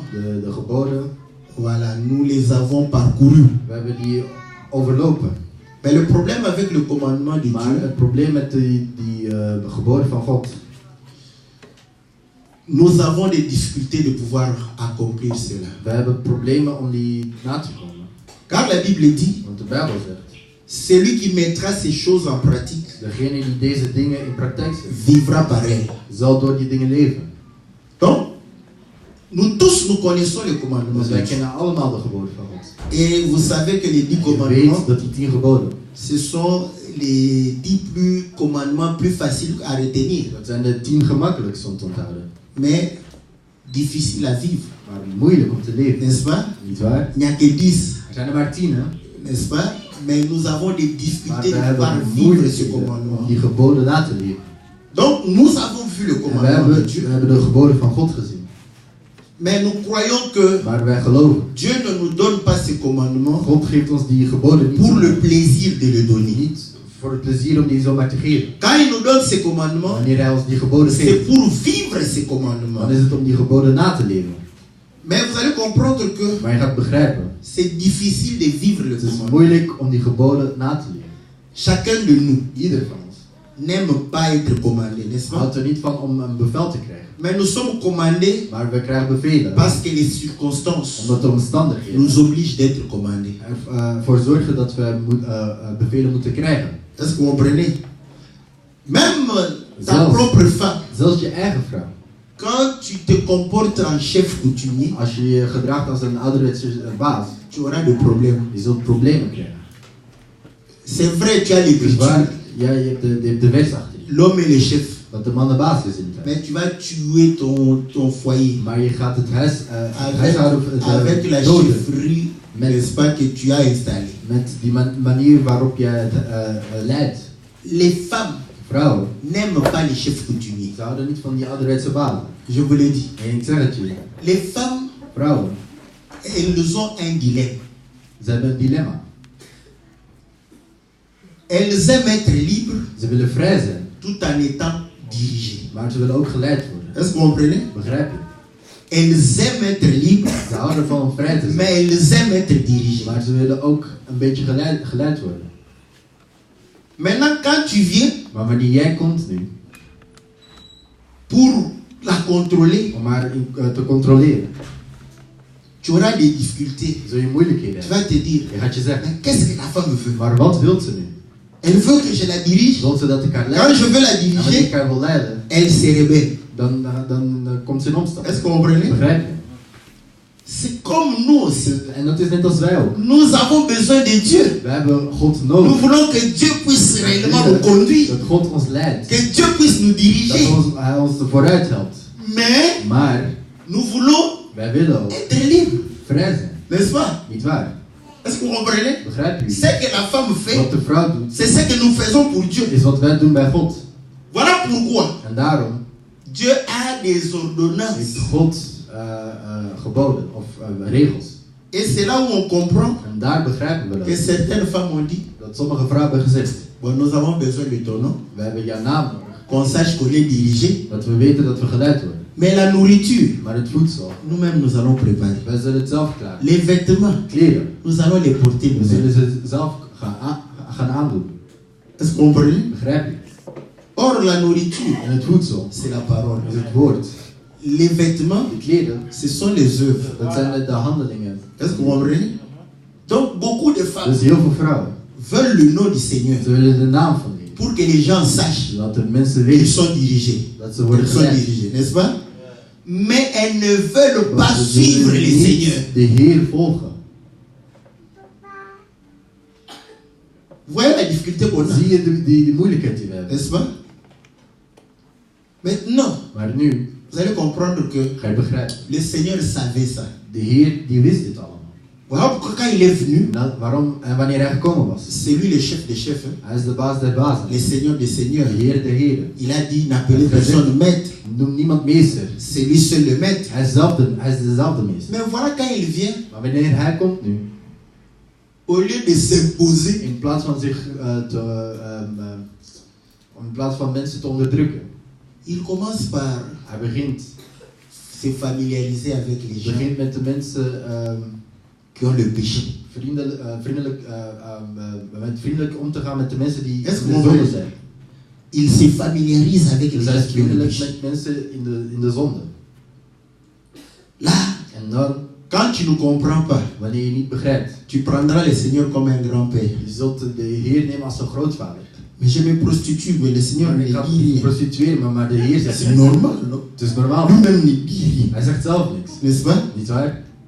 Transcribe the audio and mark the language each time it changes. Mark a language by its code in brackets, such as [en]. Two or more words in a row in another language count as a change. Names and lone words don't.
[nl] de geboden. [fr] Voilà, nous les avons parcourus. [nl] We hebben die overlopen. [fr] Mais le problème avec le commandement de [nl] Maar [fr] Dieu, [nl] het probleem met die geboden van God, [fr] nous avons des difficultés de pouvoir accomplir cela. [nl] we hebben problemen om die na te komen. [fr] Car la Bible dit, [nl] Want de Bijbel zegt, [fr] celui qui mettra ces choses en pratique [nl] degene die deze dingen in praktijk zet, [fr] vivra par elles. [nl] zal door die dingen leven. [fr] Donc, nous tous, nous connaissons les commandements [nl] Dus [fr] de [nl] wij [fr] Dieu. [nl] kennen allemaal de geboden van God. [fr] Et vous savez que les 10 [nl] Je [fr] commandements, [nl] weet dat die 10 geboden, [fr] ce sont les 10 commandements plus faciles à retenir. [nl] dat zijn de 10 gemakkelijkste om te onthouden. [fr] Mais difficile à vivre, [nl] maar moeilijk om te leven. [fr] n'est-ce pas? [nl] Niet waar? [fr] Il n'y a que 10, [nl] Er zijn er maar 10, hè? [fr] n'est-ce pas? Mais nous avons des [nl] Maar [fr] difficultés [nl] we [fr] de pouvoir [nl] hebben [fr] vivre ce [nl] moeite [fr] commandement. [nl] om die geboden na te leven. [fr] Donc nous avons vu le [nl] En [fr] commandement de [nl] we [fr] Dieu. [nl] hebben de geboden van God gezien. [fr] Mais nous croyons que [nl] Maar wij geloven, [fr] Dieu ne nous donne pas ce commandement [nl] God geeft ons die geboden niet [fr] pour le plaisir de le donner. [nl] niet voor het plezier om die zomaar te geven. [fr] Quand il nous donne ce commandement, [nl] Wanneer hij ons die geboden [fr] c'est [nl] geeft, [fr] pour vivre ces commandements. [nl] dan is het om die geboden na te leven. [fr] Mais vous allez comprendre que [nl] Maar je gaat begrijpen, [fr] c'est difficile de vivre le [nl] het is [fr] commandement. [nl] moeilijk om die geboden na te leven. [fr] Chacun de nous [nl] Ieder van ons [fr] n'aime pas être commandé, n'est-ce pas? [nl] houdt er niet van om een bevel te krijgen. [fr] Mais nous sommes commandés [nl] Maar we krijgen bevelen, [fr] parce que les circonstances [nl] omdat de omstandigheden [fr] nous obligent d'être commandés. [nl] ervoor zorgen dat we bevelen moeten krijgen. [fr] Est-ce que vous comprenez? Même ta [nl] Zelfs. [fr] propre femme, [nl] Zelfs je eigen vrouw. [fr] quand tu te comportes en chef coutumier, [nl] Als je je gedraagt als een ouderwetse baas, [fr] tu auras des problèmes. [nl] je zult problemen krijgen. [fr] C'est vrai, tu as [nl] Dus [fr] l'écriture, [nl] waar, ja, je hebt de wet achter je. [fr] l'homme est le chef, [nl] Dat de man de baas is in het huis. [fr] mais tu vas tuer ton foyer [nl] Maar je gaat het [fr] avec, [nl] huishouden [fr] avec la [nl] doden. [fr] chefferie, n'est-ce pas, que tu as installée. [nl] Met die manier waarop je het leidt. [fr] Les femmes [nl] Vrouwen, [fr] n'aiment pas les chefs coutumiers. [nl] ze houden niet van die ouderwetse bazen. [fr] Je vous l'ai dit. [nl] En ik zeg het je. [fr] Les femmes, [nl] Vrouwen, [fr] elles ont un dilemme. [nl] ze hebben een dilemma. [fr] Elles aiment être libres [nl] Ze willen vrij zijn, [fr] tout en étant dirigées. [nl] maar ze willen ook geleid worden. [fr] Est-ce que vous comprenez? [nl] Begrijp je? [fr] Elles aiment être libres, [nl] Ze houden ervan om vrij te zijn, [fr] mais elles aiment être dirigées. [nl] maar ze willen ook een beetje geleid worden. [fr] Maintenant, quand tu viens [nl] Maar wanneer jij komt nu, [fr] pour la contrôler, [nl] om haar te controleren, [fr] tu auras des difficultés. [nl] zul je moeilijkheden [fr] Tu [nl] hebben. [fr] vas te dire, [nl] Je gaat je zeggen, [fr] mais qu'est-ce que la femme veut? [nl] maar wat wil ze nu? [fr] Elle veut que je la dirige. [nl] Wil ze dat ik haar [fr] Quand [nl] leid? [fr] je veux la [nl] En wanneer ik [fr] diriger, [nl] haar wil leiden, [fr] elle se rebelle. [nl] dan komt ze in opstand. [fr] Est-ce que vous comprenez? [nl] Begrijp je? [fr] C'est comme nous aussi. [nl] En dat is net als wij ook. [fr] Nous avons besoin de Dieu. [nl] We hebben God [fr] Nous [nl] nodig. [fr] voulons que Dieu puisse réellement nous conduire. [nl] Dat God ons leidt. [fr] Que Dieu puisse nous [nl] Dat [fr] diriger. [nl] Hij ons vooruit helpt. [fr] Mais [nl] Maar [fr] nous voulons [nl] wij willen ook [fr] être libres. [nl] vrij zijn. [fr] N'est-ce pas? [nl] Niet waar? [fr] Est-ce que vous comprenez? [nl] Begrijp je? [fr] Ce que la femme fait, [nl] Wat de vrouw doet, [fr] c'est ce que nous faisons pour Dieu. [nl] is wat wij doen bij God. [fr] Voilà pourquoi [nl] En daarom [fr] Dieu a des [nl] heeft [fr] ordonnances. [nl] God geboden of regels. [fr] Et c'est là où on comprend [nl] En daar begrijpen we [fr] que [nl] dat. [fr] certaines femmes ont dit, [nl] Dat sommige vrouwen hebben gezegd, [fr] bon, nous avons besoin de ton nom, [nl] we hebben jouw naam nodig. [fr] qu'on sache qu'on est dirigé. [nl] Dat we weten dat we geleid worden. [fr] Mais la nourriture, [nl] Maar het voedsel, [fr] nous-mêmes nous allons préparer. [nl] wij zullen het zelf klaar. [fr] Les vêtements, [nl] Kleren, [fr] nous allons les porter [nl] we [fr] nous-mêmes. [nl] zullen ze zelf gaan aandoen. [fr] Est-ce que vous comprenez? [nl] Begrijp je? [fr] Or, la nourriture, [nl] En het voedsel [fr] c'est la parole. [nl] is het woord. [fr] Les vêtements, [nl] De kleren, [fr] ce sont les œuvres. [nl] dat zijn de handelingen. [fr] Est-ce que vous comprenez? Donc, beaucoup de femmes [nl] Dus heel veel vrouwen, [fr] veulent le nom du Seigneur [nl] ze willen de naam van die. [fr] pour que les gens sachent [nl] Zodat de mensen [fr] qu'ils [nl] weten [fr] sont dirigés. [nl] dat ze worden [fr] Qu'ils sont [nl] geleid. [fr] dirigés, n'est-ce pas? Mais elles ne veulent pas [nl] Want ze [fr] suivre [nl] willen [fr] les [nl] niet [fr] Seigneurs. [nl] de Heer volgen. [fr] Vous voyez la difficulté qu'on a, [nl] Zie je die moeilijkheid die we hebben? [fr] n'est-ce pas? Maintenant, [nl] Maar nu [fr] vous allez comprendre que [nl] ga je begrijpen. [fr] le Seigneur savait ça. [nl] De Heer die wist dit allemaal. [fr] Voilà pourquoi quand il est venu, [nl] Waarom en wanneer hij gekomen was? [fr] c'est lui le chef des chefs, hein, [nl] Hij is de baas der bazen. [fr] le Seigneur des seigneurs. [nl] De Heer der Heren. [fr] Il a dit, n'appelez personne maître, [nl] Noem niemand meester. [fr] c'est lui seul le maître. [nl] Hij is dezelfde meester. [fr] Mais voilà quand il vient, [nl] Maar wanneer hij komt nu, [fr] au lieu de s'imposer, [nl] in plaats van in plaats van mensen te onderdrukken, [fr] il commence par [nl] hij begint [fr] se familiariser avec les gens [nl] met de mensen [fr] qui ont le péché. [nl] vriendelijk om te gaan met de mensen die [fr] Est-ce [nl] in [fr] que [nl] de [fr] vous [nl] zonde [fr] voyez? [nl] zijn. [fr] Il se familiarise avec les [nl] Dus hij [fr] gens [nl] is [fr] qui ont le [nl] vriendelijk [fr] péché. [nl] met mensen in de zonde. [fr] Là, [nl] En dan, [fr] quand tu ne comprends pas, [nl] wanneer je niet begrijpt, [fr] tu prendras le Seigneur comme un grand-père. [nl] je zult de Heer nemen als een grootvader. [fr] Mais je me prostitue, mais le Seigneur ne [nl] Ik ga [fr] dit rien. [nl] prostitueren, maar de Heer zegt [fr] C'est normal, non? [nl] het is normaal. [fr] Lui-même ne dit rien. [nl] Hij zegt zelf niks. [fr] N'est-ce pas? [nl] Niet waar?